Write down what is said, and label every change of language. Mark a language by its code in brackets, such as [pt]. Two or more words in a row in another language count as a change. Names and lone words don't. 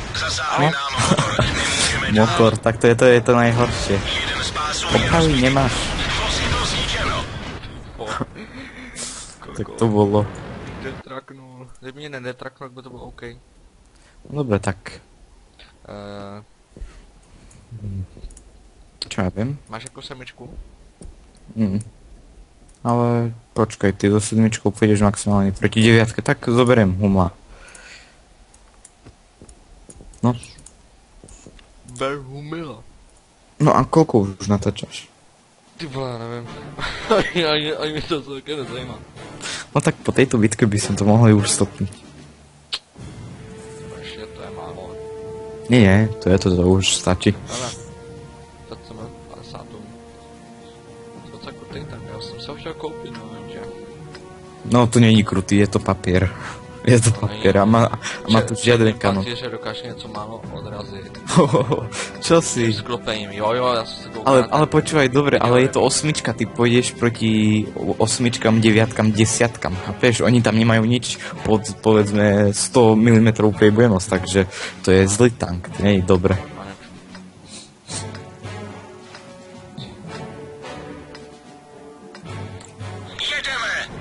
[cs] Zasáhli nám motor. Nemůžeme dál. [sk] Motor, tak to je to najhoršie. [cs] Jeden z pásů Opravy nemáš. vozidlo zničeno. [sk] Tak to bolo. [cs] Detraknul. Kdyby mě nedetraknul, tak by to bylo OK. [sk] Dobre, tak. Čo ja viem? [cs] Máš jako semičku? [sk] Ale počkaj, ty so 7 pôjdeš maximálne proti 9, tak zoberiem humla. No. Ber humila. No a koľko už natáčaš? [cs] Ty vole, já nevím. ani mě to také nezajímá. [sk] No tak po tejto bitke by som to mohli už stopniť. [cs] Ještě to je málo. [sk] Nie, to už stačí. Ale. To chceme 50. [cs] To je krutý, tak já jsem se ho chtěl koupit, no nevím, že. No to není krutý, [sk] je to papier. Je to papier a má tu žiaden kanon. [cs] Že dokáže něco málo odrazit. [sk] Čo si? [cs] S klopením, jo, já jsem si koupil. [sk] Ale počúvaj, dobre, ale je to 8, ty pôjdeš proti 8, 9, 10, chápeš? Oni tam nemajú nič pod, povedzme, 100 mm prejbujenosť, takže to je zlý tank, to nie je dobre. [cs] Jedeme.